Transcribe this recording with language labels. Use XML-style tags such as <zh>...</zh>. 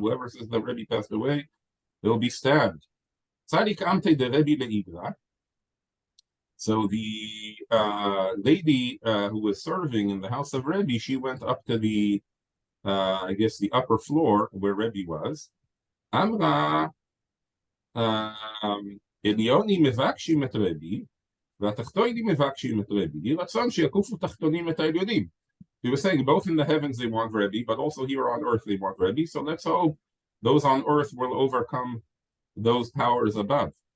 <en>Whoever says that Rebbe passed away, they will be stabbed.</en> <arc>Tzadik amte de Rebbe le'igra.</arc> <en>So the lady who was serving in the house of Rebbe, she went up to the I guess the upper floor where Rebbe was.</en> <he>Amra עליונים מבקשים את רבי, והתחתונים מבקשים את רבי. יהי רצון שיקופו תחתונים את העליונים.</he> <en>He was saying both in the heavens they want Rebbe, but also here on earth they want Rebbe. So let's hope those on earth will overcome those powers above.</en>